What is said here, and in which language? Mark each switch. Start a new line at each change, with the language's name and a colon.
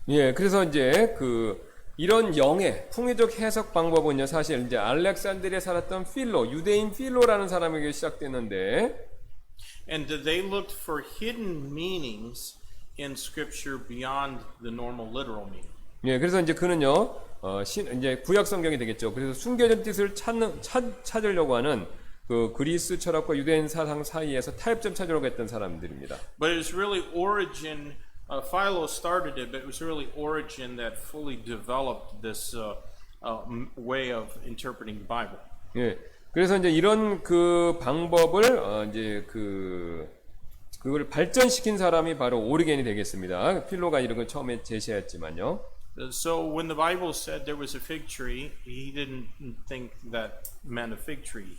Korean: 예, 그래서 이제 이런 영의 풍유적 해석 방법은요, 사실 이제 알렉산드리아에 살았던 유대인 필로라는 사람에게 시작됐는데,
English: and they looked for hidden meanings in Scripture beyond the normal literal meaning.
Korean: 예, 그래서 이제 그는요, 이제 구약 성경이 되겠죠. 그래서 숨겨진 뜻을 찾으려고 하는 그 그리스 철학과 유대인 사상 사이에서 타협점 찾으려고 했던 사람들입니다.
English: But it was really Origen. Philo started it, but it was really Origen that fully developed this way of interpreting the Bible.
Korean: 예, 그래서 이제 이런 그 방법을 이제 그걸 발전시킨 사람이 바로 오르겐이 되겠습니다. 필로가 이런 걸 처음에 제시했지만요.
English: So when the Bible said there was a fig tree, he didn't think that meant a fig tree.